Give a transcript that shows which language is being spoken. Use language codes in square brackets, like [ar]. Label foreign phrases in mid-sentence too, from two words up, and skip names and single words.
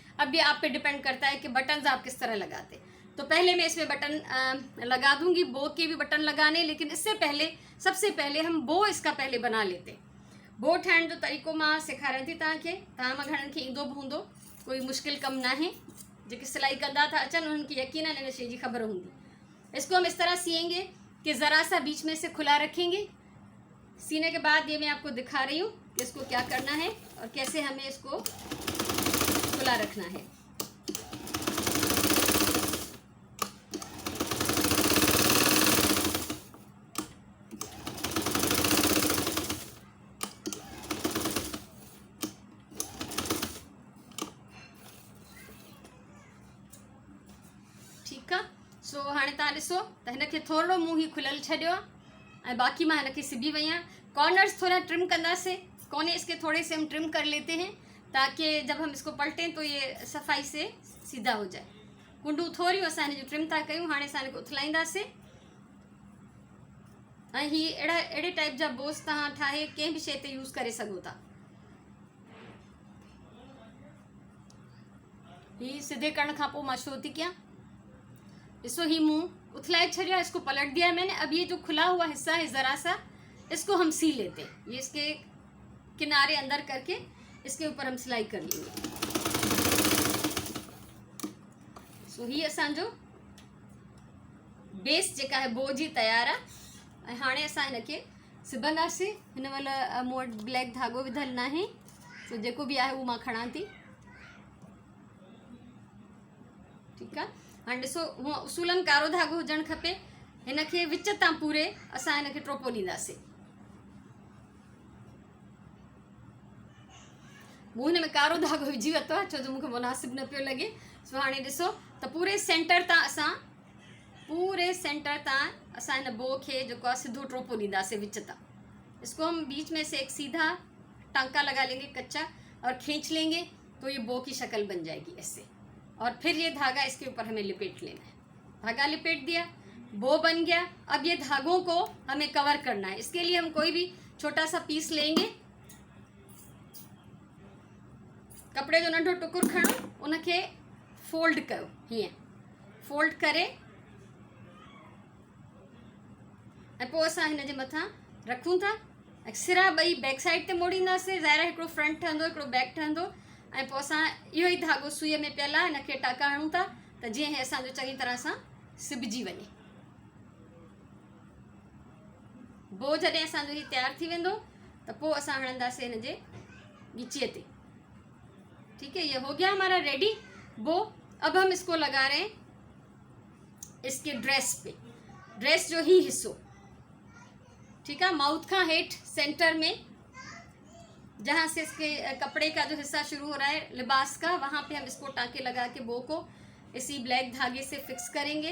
[ur] اب یہ آپ پہ ڈیپینڈ کرتا ہے کہ بٹنز آپ کس طرح لگاتے ہیں۔ تو پہلے میں اس میں بٹن لگا دوں گی، بو کے بھی بٹن لگانے، لیکن اس سے پہلے سب سے پہلے ہم بو اس کا پہلے بنا لیتے. [sd] बो ठाहिण जो तरीक़ो मां सेखारियां थी तव्हांखे। तव्हां मां घणनि खे ईंदो बि हूंदो, कोई मुश्किल कमु न आहे। जेके सिलाई कंदा था अचन उनके यकीनन इन शइ जी ख़बर होंगी। [ur] اس کو ہم اس طرح سییں گے کہ ذرا سا بیچ میں سے کھلا رکھیں گے. سینے کے بعد یہ میں آپ کو دکھا رہی ہوں کہ اس کو کیا کرنا ہے اور کیسے ہمیں اس کو کھلا رکھنا ہے. ٹھیک ہے. [sd] सो हाणे तव्हां ॾिसो त हिनखे थोरो मुंहुं ही खुलियल छॾियो आहे ऐं बाक़ी मां हिनखे सिबी वई आहियां। कॉर्नर्स थोड़ा ट्रिम कंदासीं, [ur] کونے اس کے تھوڑے سے ہم ٹرم کر لیتے ہیں تاکہ جب ہم اس کو پلٹیں تو یہ صفائی سے سیدھا ہو جائے. [sd] कुंडू थोड़ियूं असां हिन जो ट्रिम था कयूं। हाणे असां हिनखे उथलाईंदासीं ऐं ही अहिड़े टाइप जा बोस तव्हां ठाहे कंहिं बि शइ ते यूज़ करे सघो था। ही सीधे करण खां पोइ मां छो थी कयां, [ur] اس کو [sd] ही मुंह उथलाए छड़िया, [ur] اس کو پلٹ دیا میں نے. اب یہ جو کھلا ہوا حصہ ہے ذرا سا، اس کو ہم سی لیتے ہیں. یہ اس کے کنارے اندر کر کے اس کے اوپر ہم سلائی کر لیں گے. [sd] सो ही असांजो बेस जेका है बो जी तैयार आहे। हाणे असां हिनखे सिबंदासीं। हिन महिल मूं वटि ब्लैक धागो विधल न आहे, सो जेको बि आहे उहो मां खणां थी। ठीकु आहे। हाणे ॾिसो हूअं उसूलन कारो धागो हुजणु खपे। हिनखे विच तां पूरे असां हिनखे टोपो ॾींदासीं। मूं हिन में कारो धागो विझी वरितो आहे छो जो मूंखे मुनासिबु न पियो लॻे। सो हाणे ॾिसो त पूरे सेंटर तां असां हिन बो खे जेको आहे सिधो टोपो ॾींदासीं विच तां। [ur] اس کو ہم بیچ میں سے ایک سیدھا ٹانکا لگا لیں گے کچا اور کھینچ لیں گے تو یہ بو کی شکل بن جائے گی ایسے. اور پھر یہ دھاگا اس کے اوپر ہمیں لپیٹ لینا ہے۔ دھاگا لپیٹ دیا، بو بن گیا. اب یہ دھاگوں کو ہمیں کور کرنا ہے. اس کے لیے ہم کوئی بھی چھوٹا سا پیس لیں گے, [sd] कपड़े जो नंढो टुकुर खणो, उनखे फोल्ड कयो, हीअं फोल्ड करे ऐं पोइ असां हिन जे मथां रखूं था। ऐं सिरा ॿई [en] back side [sd] ते मोड़ींदासीं। ज़ाहिर आहे हिकिड़ो फ्रंट ठहंदो, हिकिड़ो बैक ठहंदो। ऐं पोइ असां इहो ई धागो सुईअ में पियल आहे, हिनखे टाका हणूं था त जीअं इहे असांजो चङी तरह सां सिबजी वञे। बो जॾहिं असांजो हीउ तयारु थी वेंदो त पोइ असां हणंदासीं हिन जे ॻिचीअ ते। [ur] ٹھیک ہے، یہ ہو گیا ہمارا ریڈی بو. اب ہم اس کو لگا رہے ہیں اس کے ڈریس پہ, [sd] ड्रेस जो ही हिस्सो, [ur] ٹھیک ہے، ماؤتھ کا ہیٹھ سینٹر میں جہاں سے اس کے کپڑے کا جو حصہ شروع ہو رہا ہے لباس کا، وہاں پہ ہم اس کو ٹانکے لگا کے بو کو اسی بلیک دھاگے سے فکس کریں گے.